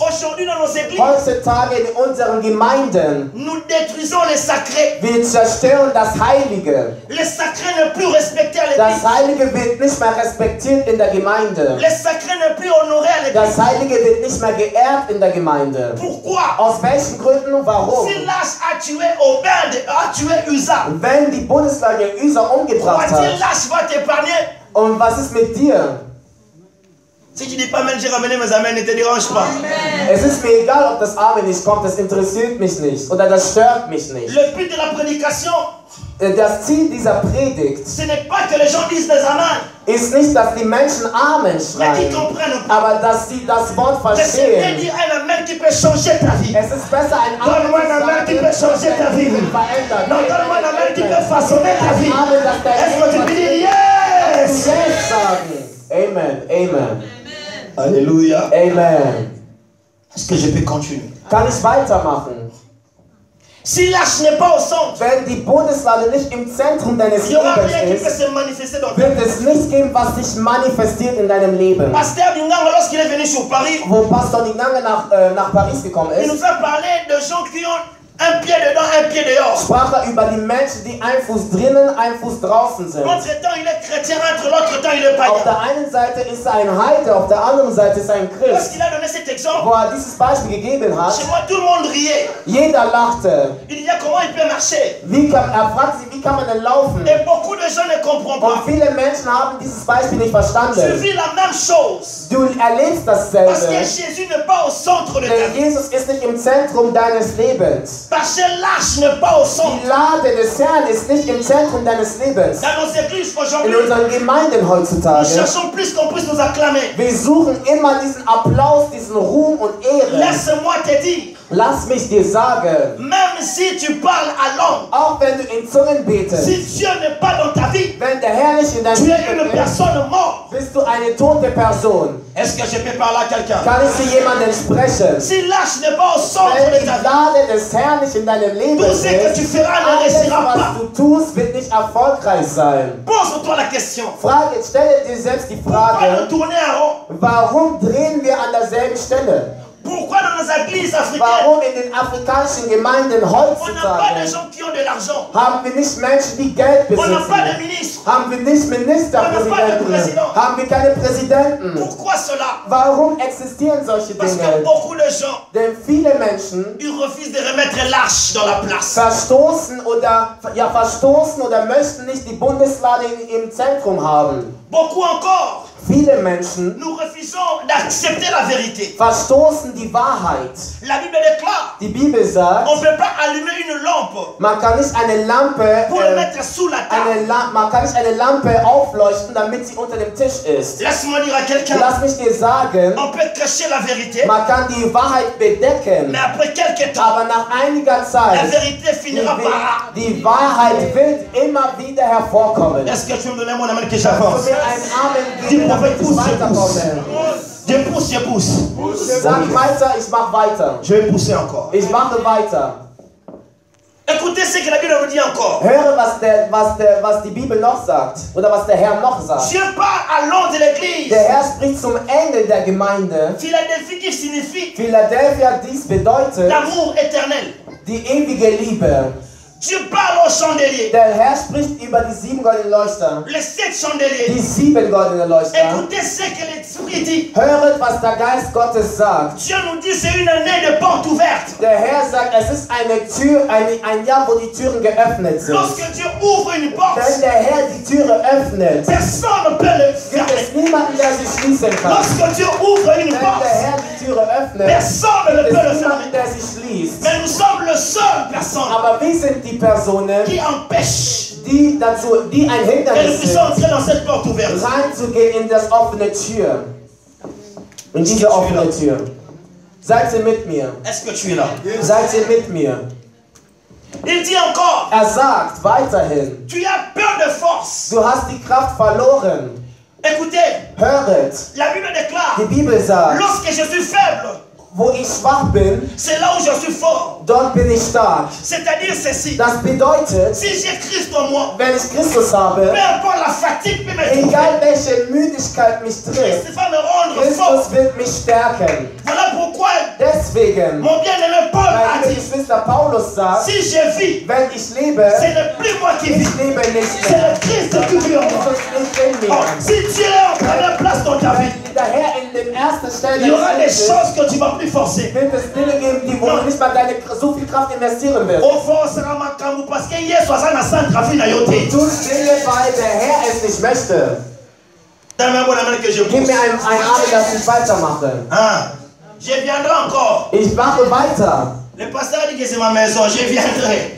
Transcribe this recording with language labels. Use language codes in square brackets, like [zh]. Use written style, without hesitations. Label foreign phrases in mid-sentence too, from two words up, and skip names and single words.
[fr] Aujourd'hui, dans nos églises, [de] Heutzutage in unseren Gemeinden, [fr] nous détruisons les sacrés. [de] wir zerstören das Heilige. [fr] Les sacrés ne plus respectés à [de] Das [fr] l'église. [de] Heilige wird nicht mehr respektiert in der Gemeinde. [fr] Les sacrés ne plus honorés à l'église. [de] Das Heilige wird nicht mehr geehrt in der Gemeinde. [fr] Pourquoi? [de] Aus welchen Gründen und warum? [fr] Si l'arche a tué Obed, a tué Uza, [de] Und wenn die Bundeslade Uza umgebracht [fr] crois-t-il [de] hat, [fr] l'arche va t'épargner? [de] und was ist mit dir? [fr] Si tu dis pas Amen, j'ai ramené mes amens, ne te dérange pas. [de] Es ist mir egal, ob das Amen nicht kommt, das interessiert mich nicht oder das stört mich nicht. [fr] Le but de la prédication, [de] Das Ziel dieser Predigt [fr] ce n'est pas que les gens disent des amens, [de] ist nicht, dass die Menschen Amen [fr] mais qu'ils [de] schreien, [fr] comprennent pas. [de] aber dass sie das Wort [fr] Mais c'est bien [de] verstehen. [fr] dire un amen qui peut changer ta vie. [de] Es ist besser, ein Amen [fr] Donne-moi un [de] zu [fr] amen qui [de] sagen, [fr] peut changer ta vie. Non, donne-moi la main qui peut façonner ta vie. Est-ce que tu peux dire yes? Amen. Amen. Alléluia. Amen. Est-ce que je peux continuer? [de] Kann ich weitermachen? [fr] Si l'âge n'est pas au centre, [de] wenn die Bundeslade nicht im Zentrum deines Lebens ist, wird es nichts geben, was sich manifestiert in deinem Leben. [fr] Pasteur Dingang, lorsqu'il est venu sur Paris, [de] wo Pastor Dingang nach Paris gekommen ist, [fr] il nous a parlé de gens qui ont un pied dedans, un pied dehors. [de] Sprach er über die Menschen, die ein Fuß drinnen, ein Fuß draußen sind. [fr] Entre-temps, il est chrétien, entre l'autre temps, il est païen. [de] Auf der einen Seite ist er ein Heide, auf der anderen Seite ist er ein Christ. [fr] Lorsqu'il a donné cet exemple, [de] wo er dieses Beispiel gegeben hat, [fr] chez moi, tout le monde riait. [de] Jeder lachte. [fr] Il disait comment il peut marcher. [de] Er fragt sich, wie kann man denn laufen? [fr] Et beaucoup de gens ne comprennent pas. [de] Und viele Menschen haben dieses Beispiel nicht verstanden. [fr] Tu vis la même chose. [de] Du erlebst dasselbe. [fr] Parce que Jésus n'est pas au centre de ta vie. [de] Jesus ist nicht im Zentrum deines Lebens. [fr] Parce que l'âge n'est pas au centre. [de] Die Lade des Herrn ist nicht im Zentrum deines Lebens. [fr] Dans nos églises aujourd'hui, [de] in unseren Gemeinden heutzutage, [fr] nous cherchons plus qu'on puisse nous acclamer. [de] Wir suchen immer diesen Applaus, diesen Ruhm und Ehre. [fr] Laisse-moi te dire. [de] Lass mich dir sagen, [fr] même si tu parles à langue, [de] auch wenn du in Zungen betest, [fr] si Dieu n'est pas dans ta vie, [de] wenn der Herr nicht in deinem [fr] tu es une personne morte. [de] Bist du eine tote Person. [fr] Est-ce que je peux parler à quelqu'un? [de] Kann ich zu jemandem sprechen? [fr] Si l'âge n'est pas au centre [de] wenn [fr] de [de] die [fr] ta vie, [de] Lade des Herrn nicht in deinem Leben [fr] tout ce que tu feras ne [de] alles, [fr] réussira pas. [de] was du tust, wird nicht erfolgreich sein. [fr] Pose-toi la question. [de] Stelle dir selbst die [fr] Pourquoi [de] Frage, [fr] nous tourner en rond? [de] warum drehen wir an derselben Stelle? [fr] Pourquoi dans nos églises africaines, [de] Warum in den afrikanischen Gemeinden [fr] on n'a pas de [de] heutzutage [fr] gens qui ont de l'argent? [de] haben wir nicht Menschen, die Geld [fr] On n'a pas de [de] besitzen? [fr] ministres. [de] Haben wir nicht Ministerpräsidenten? Haben wir keine Präsidenten? [fr] Pourquoi cela? [de] Warum existieren solche [fr] Parce que [de] Dinge? [fr] beaucoup de gens, [de] Denn viele Menschen [fr] ils refusent de remettre l'arche dans la place. [de] verstoßen oder möchten nicht die Bundeslade im Zentrum haben. [fr] Beaucoup encore, [de] Viele Menschen [fr] nous refusons d'accepter la vérité. [de] verstoßen die Wahrheit. [fr] La Bible déclare, [de] Die Bibel sagt, [fr] on ne peut pas allumer une lampe [de] man kann nicht eine Lampe [fr] pour le mettre sous la table. [de] man kann nicht eine Lampe aufleuchten, damit sie unter dem Tisch ist. [fr] Laisse-moi dire à quelqu'un, [de] Lass mich dir sagen, [fr] on peut cacher la vérité, [de] man kann die Wahrheit bedecken, [fr] mais après quelques temps, [de] aber nach einiger [fr] la [de] Zeit, [fr] vérité finira par... [de] die Wahrheit wird immer wieder hervorkommen. [fr] Est-ce que tu veux me donner mon amen que [de] Kannst [fr] j'avance? [de] du mir einen Amen geben, damit ich weiterkomme? [fr] Je pousse. [de] Sag weiter, ich mach weiter. [fr] Je vais pousser encore. [de] Ich mache weiter. [fr] Écoutez ce que la Bible nous dit encore. [de] Höre, was die Bibel noch sagt. Oder was der Herr noch sagt. [fr] Dieu parle à l'homme de l'église. [de] Der Herr spricht zum Engel der Gemeinde. [fr] Philadelphie qui signifie [de] Philadelphia, dies bedeutet [fr] l'amour éternel. [de] die ewige Liebe. [fr] Dieu parle aux chandeliers. [de] Der Herr spricht über die 7 goldenen Leuchter. [fr] Les 7 chandeliers. [de] Die 7 goldenen Leuchter. [fr] Écoutez ce que l'Esprit dit. [de] Höret, was der Geist Gottes sagt. [fr] Dieu nous dit c'est une année de porte ouverte. [de] Der Herr sagt, es ist eine Tür, ein Jahr, wo die Türen geöffnet sind. [fr] Lorsque Dieu ouvre une porte, [de] Wenn der Herr die Türe öffnet, [fr] personne ne peut le [de] gibt [fr] fermer. [de] es niemanden, der sie schließen kann. [fr] Lorsque Dieu ouvre une [de] Wenn [fr] porte, [de] der Herr die Türe öffnet, [fr] personne ne [de] gibt [fr] peut [de] es [fr] le [de] niemanden, [fr] fermer. [de] der sie schließt. [fr] Mais nous sommes le seul personne [de] Aber wie sind die Personen, [fr] qui empêche [de] die ein [fr] que nous [de] Hindernis [fr] puissions [de] sind, [fr] entrer dans cette porte ouverte? [de] reinzugehen in das offene Tür? In diese offene Tür. Seid ihr mit mir? [fr] Est-ce que tu es là? [de] Seid ihr mit mir? [fr] Il dit encore, [de] Er sagt weiterhin, [fr] tu as peu de force. [de] du hast die Kraft verloren. [fr] Écoutez, [de] Höret, [fr] la Bible déclare, [de] die Bibel sagt, [fr] lorsque je suis faible, [de] wo ich schwach bin, [fr] c'est là où je suis fort. [de] dort bin ich stark. [fr] C'est-à-dire ceci, [de] Das bedeutet, [fr] si j'ai Christ en moi, [de] wenn ich Christus habe, [fr] peu importe la fatigue peut me [de] egal [fr] trouver, [de] welche Müdigkeit mich trifft, [fr] Christ va me rendre fort. [de] Christus wird mich stärken. [fr] Voilà pourquoi [de] Deswegen, [fr] mon bien-aimé Paul [de] mein [fr] a [de] lieber [fr] dit, [de] Geschwister Paulus sagt, [fr] si je vis, [de] wenn ich lebe, [fr] ce n'est plus moi qui vis, [de] ich lebe nicht [fr] c'est [de] mehr. [fr] le Christ qui vit en moi. [de] Christus ist in [fr] Oh, [de] mir. [fr] si Dieu est en première place dans ta vie, [de] Wenn der Herr in den ersten Stellen [fr] il y aura des [de] ist, [fr] choses que tu ne vas plus forcer. [de] wird es Dinge geben, wo du nicht mal so viel Kraft investieren wirst. [fr] Au fond, sera ma kambu parce que hier soir, ça n'a pas de trafic [sw] na yote. [de] Tu Dinge, weil der Herr es nicht möchte. [fr] Donne-moi mon amour que je [de] Gib [fr] pousse. [de] mir ein Amen, dass ich weitermache. [fr] Ah, je viendrai encore. [de] Ich mache weiter. [fr] Le pasteur dit que c'est ma maison, je viendrai.